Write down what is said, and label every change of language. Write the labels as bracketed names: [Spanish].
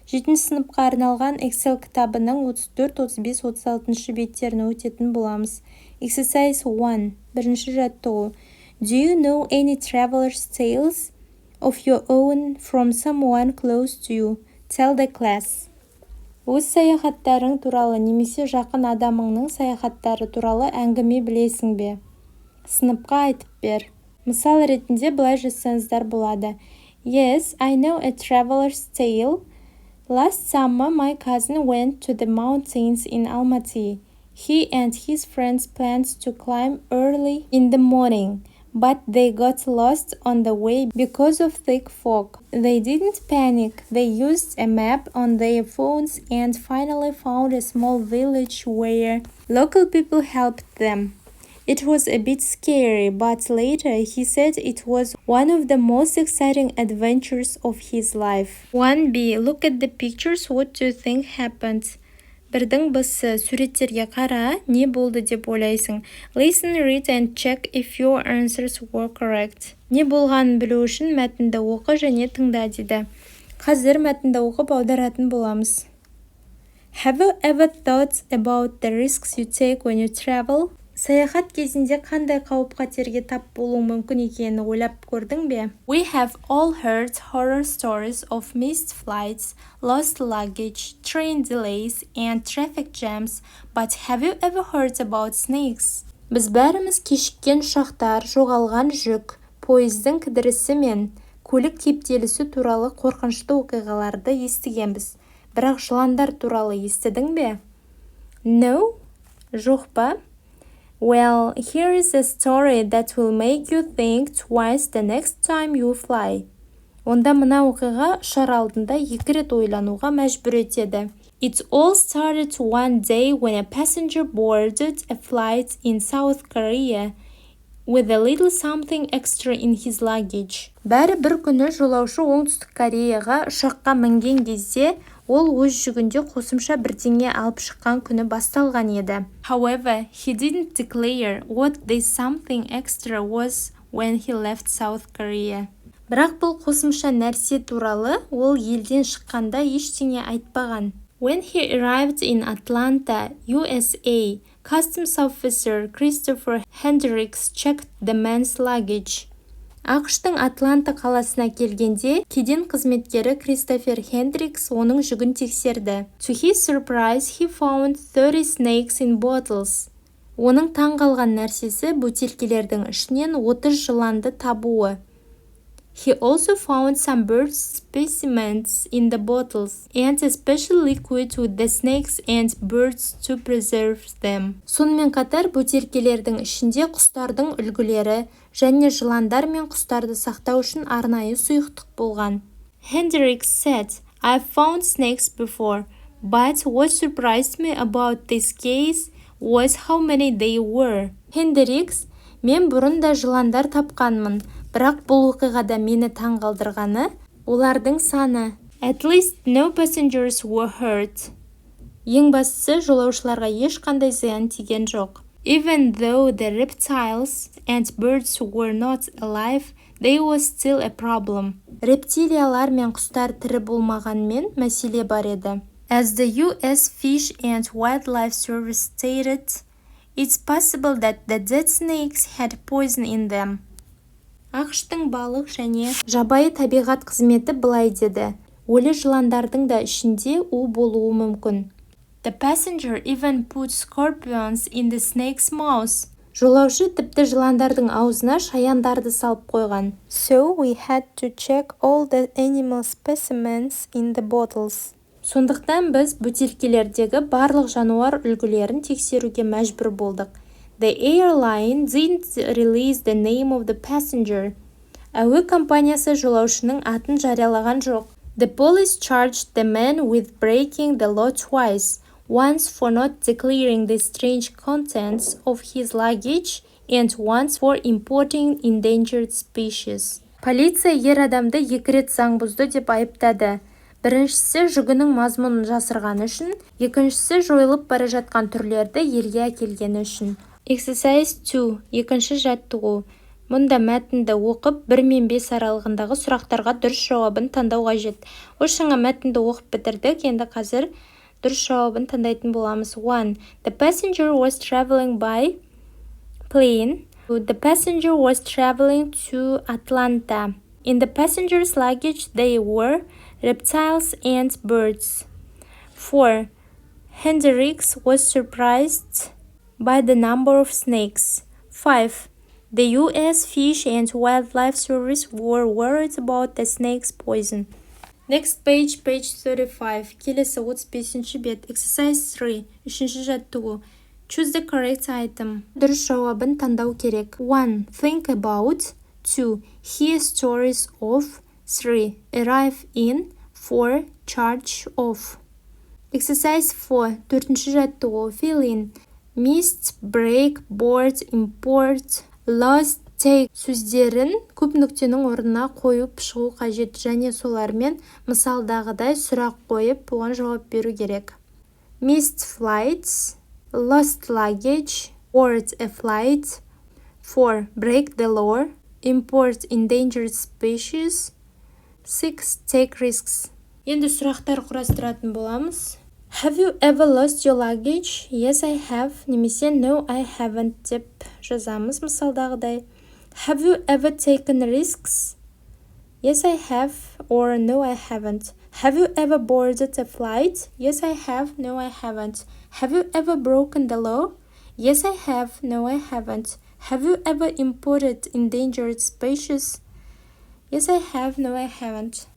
[Kazakh] 7 сыныпқа арналған Excel кітабының 34, 35, 36 беттерін өтетін боламыз. [English] Exercise 1. [Kazakh] Бірінші жаттығу. [English] Do you know any traveler's tales of your own from someone close to you? Tell the class. [Kazakh] Өз саяхаттарың туралы немесе жақын адамыңның саяхаттары туралы әңгіме білесің бе? Сыныпқа айтып бер. Мысал ретінде былай жазсаңыздар болады. [English] Yes, I know a traveler's tale. Last summer, my cousin went to the mountains in Almaty. He and his friends planned to climb early in the morning, but they got lost on the way because of thick fog. They didn't panic. They used a map on their phones and finally found a small village where local people helped them. It was a bit scary, but later he said it was one of the most exciting adventures of his life. 1b. Look at the pictures. What do you think happened? [Kazakh] Бірдің бысы, суреттерге қара, не болды деп ойлайсың? [English] Listen, read and check if your answers were correct. [Kazakh] Не болғанын білу үшін мәтінді оқы және тыңда дейді. Қазір мәтінді оқып аударатын боламыз. [English] Have you ever thought about the risks you take when you travel? [Kazakh] Саяхат кезінде қандай қауіп-қатерге тап болуы мүмкін екенін ойлап көрдің бе? [English] We have all heard horror stories of missed flights, lost luggage, train delays, and traffic jams, but have you ever heard about snakes? [Kazakh] Біз бәріміз кешіккен ұшақтар, жоғалған жүк, пойыздың кідірісі мен көлік кептелісі туралы қорқынышты оқиғаларды естігенбіз. Бірақ жыландар туралы естідің бе? [English] No? [Kazakh] Жоқ па? [English] Well, here is a story that will make you think twice the next time you fly. [Kazakh] Онда мына оқиға ұшар алдында 2 рет ойлануға мәжбүр етеді. [English] It all started one day when a passenger boarded a flight in South Korea with a little something extra in his luggage. [Kazakh] Бәрі бір күні жолаушы оңтүстік Кореяға ұшаққа мінген кезде ол өз жүгінде қосымша бірдеңе алып шыққан күні басталған еді. [English] However, he didn't declare what this something extra was when he left South Korea. [Kazakh] Бірақ бұл қосымша нәрсе туралы ол елден шыққанда ештеңе айтпаған. [English] When he arrived in Atlanta, USA, Customs Officer Christopher Hendricks checked the man's luggage. [Kazakh] ақштың Атланта қаласына келгенде, кеден қызметкері Кристофер Хендрикс оның жүгін тексерді. [English] To his surprise, he found 30 snakes in bottles. [Kazakh] Оның таңғалған нәрсесі бөтелкелердің ішінен 30 жыланды табуы. [English] He also found some bird specimens in the bottles and a special liquid with the snakes and birds to preserve them. [Kazakh] Сонымен қатар бөтелкелердің ішінде құстардың үлгілері және жыландар мен құстарды сақтау үшін арнайы сұйықтық болған. [English] Hendricks said, "I found snakes before, but what surprised me about this case was how many they were." [Kazakh] Hendricks, мен бұрын да жыландар тапқанмын, бірақ бұл оқиғада мені таңғалдырғаны олардың саны. [English] At least no passengers were hurt. [Kazakh] Ең бастысы, жолаушыларға ешқандай зиян тиген жоқ. [English] Even though the reptiles and birds were not alive, they was still a problem. [Kazakh] Рептилиялар мен құстар тірі болмағанмен мәселе бар еді. [English] As the US Fish and Wildlife Service stated, it's possible that the dead snakes had poison in them. [Kazakh] ақштың балық және жабайы табиғат қызметі былай деді. Өлі жыландардың да ішінде у болуы мүмкін. [English] The passenger even put scorpions in the snake's mouth. [Kazakh] Жолаушы тіпті жыландардың аузына шаяндарды салып қойған. [English] So we had to check all the animal specimens in the bottles. [Kazakh] Сондықтан біз бөтелкелердегі барлық жануар үлгілерін тексеруге мәжбүр болдық. [English] The airline didn't release the name of the passenger. [Kazakh] Әуе компаниясы жолаушының атын жариялаған жоқ. [English] The police charged the man with breaking the law twice, once for not declaring the strange contents of his luggage and once for importing endangered species. [Kazakh] Полиция ер адамды 2 рет заң бұзды деп айыптады. Біріншісі жүгінің мазмұнын жасырғаны үшін, екіншісі жойылып бара жатқан түрлерді елге әкелгені үшін. [English] Exercise 2. [Kazakh] Екінші жаттығу. Мұнда мәтінді оқып 1 мен 5 аралығындағы сұрақтарға дұрыс жауабын таңдау қажет. Осыңа мәтінді оқып бітірдік, енді қазір дұрыс жауабын таңдайтын боламыз. 1. [English] The passenger was traveling by plane. The passenger was traveling to Atlanta. In the passenger's luggage there were reptiles and birds. 4. Hendrix was surprised by the number of snakes. 5. The U.S. Fish and Wildlife Service were worried about the snake's poison. Next page 35. [Kazakh] Келесі 35-ші бет. [English] Exercise 3. [Kazakh] Үшінші жаттығу. [English] Choose the correct item. [Kazakh] Дұрыс жауабын таңдау керек. [English] 1. Think about. 2. Hear stories of. 3. Arrive in. 4. Charge of. Exercise 4. [Kazakh] Төртінші жаттығу. [English] Fill in. Missed, break, board, import, lost, take [Kazakh] сөздерін көп нүктенің орнына қойып шығу қажет, және солармен мысалдағыдай сұрақ қойып, оған жауап беру керек. [English] Missed flights, lost luggage, board a flight. 4. Break the law, import endangered species. 6. Take risks. [Kazakh] Енді сұрақтар құрастыратын боламыз. [English] Have you ever lost your luggage? Yes, I have. [Kazakh] Немесе [English] no, I haven't [Kazakh] деп жазамыз мысалдағыдай. [English] Have you ever taken risks? Yes, I have. Or no, I haven't. Have you ever boarded a flight? Yes, I have. No, I haven't. Have you ever broken the law? Yes, I have. No, I haven't. Have you ever imported endangered species? Yes, I have. No, I haven't.